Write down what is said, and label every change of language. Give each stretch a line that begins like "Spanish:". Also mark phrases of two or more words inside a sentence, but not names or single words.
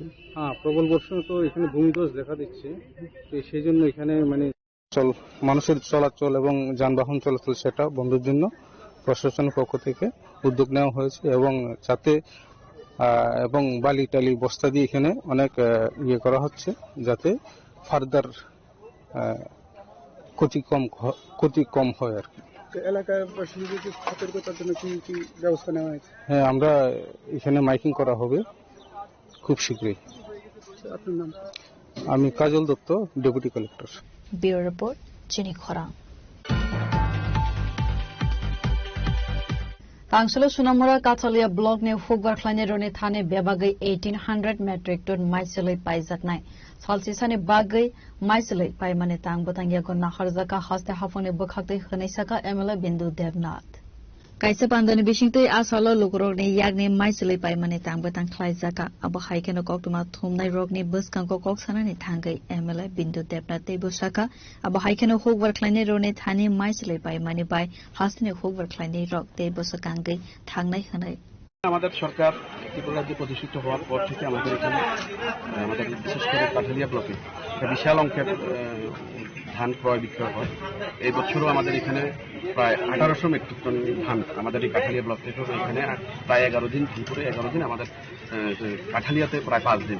Bangla: হ্যাঁ, প্রবল বর্ষণ তো এখানে ভূমিধস দেখা দিচ্ছে, তো সেই জন্য এখানে মানে মানুষের চলাচল এবং যানবাহন চলাচল সেটা বন্ধের জন্য প্রশাসনের পক্ষ থেকে উদ্যোগ নেওয়া হয়েছে এবং যাতে এবং বালি টালি বস্তা দিয়ে এখানে অনেক ইয়ে করা হচ্ছে যাতে ফার্দার ক্ষতি কম হয় আর কি। এলাকার বাসিন্দাদের সতর্কতার জন্য কি কি ব্যবস্থা নেওয়া হয়েছে? হ্যাঁ, আমরা এখানে মাইকিং করা হবে খুব শীঘ্রই। আপনার নাম? আমি কাজল দত্ত, ডেপুটি কালেক্টর।
English: bureau report
Bangla: চিনি খরাং।
Kok Borok: तांसलो सुनामुरा काथलिया ब्लॉक ने फुगबार खलाइने रोने थाने बेबागै 1800
English: metric ton
Kok Borok: माइसलै पाइजातनाय सालसिसाने बागै माइसलै पाइमाने तांग बतांगियाको नाहरजाका हस्ते हाफने बखाक्दै खनैसाका एमएलए बिन्दु देवनाथ काइसे पान्दने बिसिंतै आसालो लोकरोगने यागने माइसलै पाइमाने तांग बतां खलाइजाका अब हाइकेनो कक्तुमा थुमनाय रोगने बसकांको कक्सानाने थांगै एमएलए बिन्दु देवनाथ तैबोसाका अब हाइकेनो फुगबार खलाइने रोने थाने माइसलै पाइमाने बाय हासने फुगबार खलाइने रोग तैबोसाकांगै थांनाय हनै
Bangla: আমাদের সরকার ত্রিপুরা রাজ্যে প্রতিষ্ঠিত হওয়ার পর থেকে আমাদের এখানে আমাদের বিশেষ করে কাঠালিয়া ব্লকে একটা বিশাল অঙ্কের ধান ক্রয় বিক্রয় হয়। এই বছরও আমাদের এখানে প্রায় 1800
English: metric ton
Bangla: ধান আমাদের এই কাঠালিয়া ব্লক থেকে এখানে প্রায় 11 দিন, ত্রিপুরে 11 দিন, আমাদের কাঠালিয়াতে প্রায় 5 দিন।